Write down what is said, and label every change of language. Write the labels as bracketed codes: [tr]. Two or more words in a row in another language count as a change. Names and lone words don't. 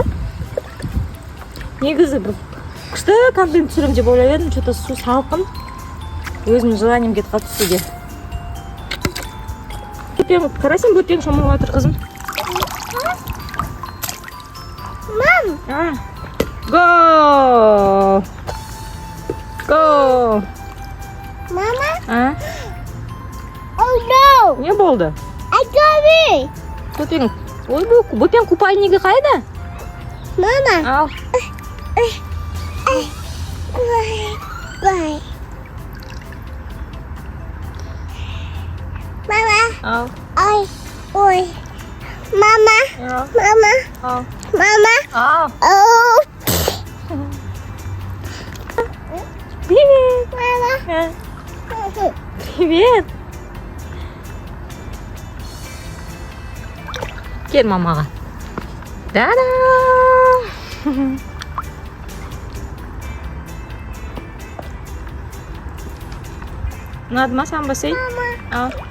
[kk] Негізі бір күшті контент түсірем деп ойлап едім, что-то су салқын. Өзімнің желанием кетіп қалды түсуге. бөтен қарасың, бөтен шомылып жатыр қызым. Мам. [en] Go. Go. Mama. Oh no. [kk] Не болды? [en] I got it. [kk] Бөтен. Ой, бөтен купальнигі қайда? [en] Mama. [kk] Ал. [en] Bye. Mama. [kk] Ал. [en] Oi. Mama. Mama. [kk] Ал. [en] Mama. [kk] Ал. Oh. [ru] Привет. [en] Mama. [kk] Привет. Кел мамаға. Да-да. Ұнады ма саған бассейн? Ал.